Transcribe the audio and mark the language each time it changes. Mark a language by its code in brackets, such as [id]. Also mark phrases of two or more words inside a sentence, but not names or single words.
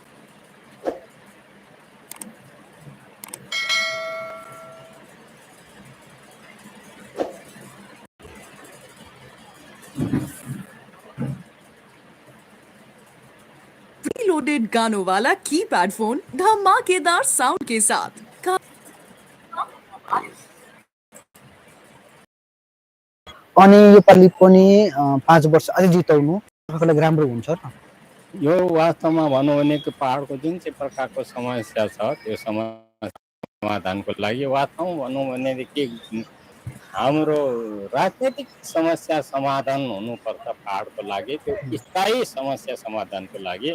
[hi] प्रीलोडेड गानों वाला कीपैड फोन धमाकेदार साउंड के साथ [ne] अनि योपालि पनि 5 वर्ष अझै जिताउनु तपाईँको लागि राम्रो हुन्छ र? यो वास्तवमा भनौँ भने पहाडको जुन चाहिँ प्रकारको समस्या छ त्यो समस्या समाधानको लागि वास्तवमा भनौँ भनेदेखि हाम्रो राजनीतिक समस्या समाधान हुनुपर्छ पहाडको लागि, त्यो स्थायी समस्या समाधानको लागि।